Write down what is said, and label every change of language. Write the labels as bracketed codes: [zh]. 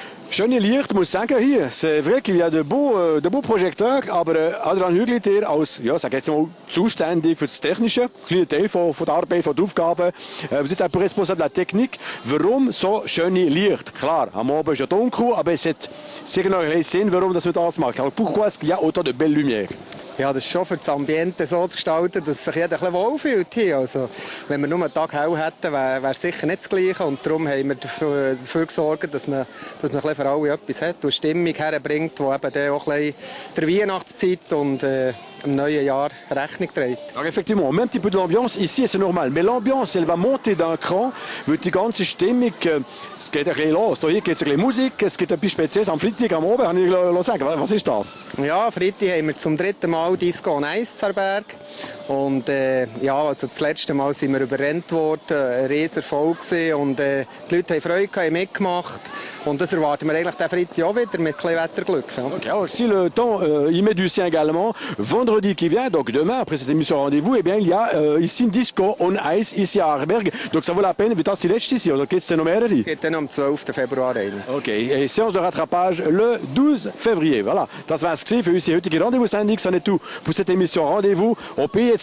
[de] Schöne Licht, muss sagen, hier. [fr] C'est vrai qu'il y a de beaux Projekteurs, [de] aber Adrian Hügli, der als, ja, sag jetzt mal, zuständig für das Technische, kleiner Teil von der Arbeit, von der Aufgaben. [fr] Vous êtes un peu responsable de la technique. [de] Warum so schöne Licht? Klar, am Abend ist ja dunkel, aber es hat sicher noch einen Sinn, warum das man das macht. [fr] Alors pourquoi est-ce qu'il y a autant de belles lumières? [de] Ja, das ist schon für das Ambiente so zu gestalten, dass sich jeder ein bisschen wohlfühlt hier. Also, wenn wir nur einen Tag hell hätten, wäre es sicher nicht das Gleiche. Und darum haben wir dafür gesorgt, dass man ein bisschen für alle etwas hat und Stimmung herbringt, die eben dann auch ein bisschen der Weihnachtszeit und im neuen Jahr Rechnung trägt. [fr] Alors effectivement, on met un petit peu de l'ambiance ici et c'est normal. Mais l'ambiance, elle va monter d'un cran, [de] weil die ganze Stimmung, es geht ein bisschen los. Hier gibt es ein bisschen Musik, es gibt etwas Spezielles. Am Freitag am Abend, kann ich sagen, was ist das? Ja, Freitag haben wir zum 3. Mal Disco on Ice zu Aarberg. Und ja, also das letzte Mal sind wir überrennt worden, ein riesen Erfolg gewesen. Und die Leute haben Freude gehabt, haben mitgemacht. Und das erwarten wir eigentlich den Freitag auch wieder mit ein bisschen Wetterglück. Ja. [fr] Okay, alors si le temps y met du sien également, vendredi qui vient, donc demain, après cette émission Rendez-vous, eh bien, il y a ici une Disco on Ice, ici à Aarberg. Donc ça vaut la peine, [de] wie das die letzte ist, oder gibt es noch mehrere? Geht dann am 12. Februar rein. [fr] Okay, et séance de rattrapage le 12 février. Voilà, [de] das war es für unsere heutige Rendezvous-Sendung. [fr] Ça n'est tout pour cette émission Rendez-vous. On peut jetzt